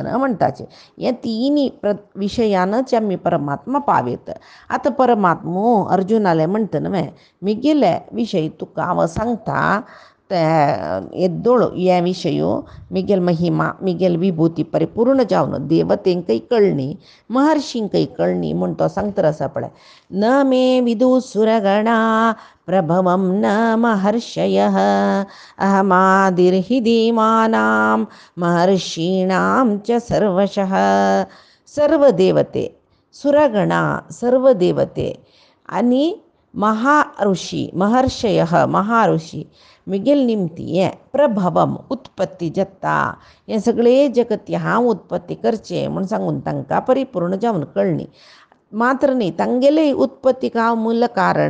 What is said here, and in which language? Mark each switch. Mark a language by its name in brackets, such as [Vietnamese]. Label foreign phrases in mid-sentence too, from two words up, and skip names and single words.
[Konkani] म्हणटाचे हे तिनी विशयानच आमी परमात्मा पावयत आतां परमात्मो अर्जुनाले म्हणटा न्हय म्हगेले विशय तुका हांव सांगता ते येद्दोळ हे विशयो म्हगेल महिमा म्हगेल विभूती परिपूर्ण जावन देवतेंकय कळणी महर्षींकय कळणी म्हूण तो सांगतर आसा पळय [Sanskrit] न मे विदु सुरगणा प्रभवं न महर्षयः अहमादिर्हि देवानां महर्षीणां च सर्वशः [Konkani] सर्व देवते सुरगणा सर्व देवते आणि महाऋषी महर्षयः महाऋषी मिगेल निमती प्रभवम उत्पत्ती जत्ता हे सगळे जगत हांव उत्पत्ती करचे म्हूण सांगून तांकां परिपूर्ण जावन कळ्ळी. मात्र न्ही तांगेले उत्पत्तीक हांव मूल कारण.